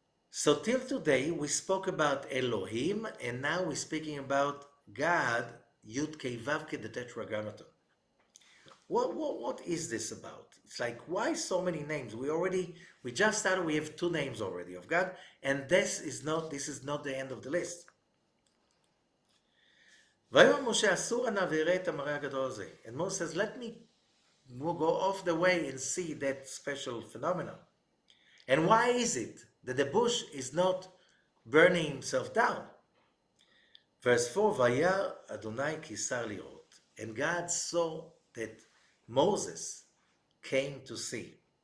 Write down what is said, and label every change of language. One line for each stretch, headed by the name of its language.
English: So till today, we spoke about Elohim, and now we're speaking about God, Youdkevitch, the Tetragrammaton. What is this about? It's like, why so many names? We just started, we have 2 names already of God, and this is not the end of the list.
Hebrew: ויאמר משה, אסור נא ויראה את המראה הגדול הזה.
English: And Moses says, let me go off the way and see that special phenomenon. And why is it that the bush is not burning himself down? Verse 4,
Hebrew: וירא אדוני כי שר לראות.
English: And God saw that Moses came to see.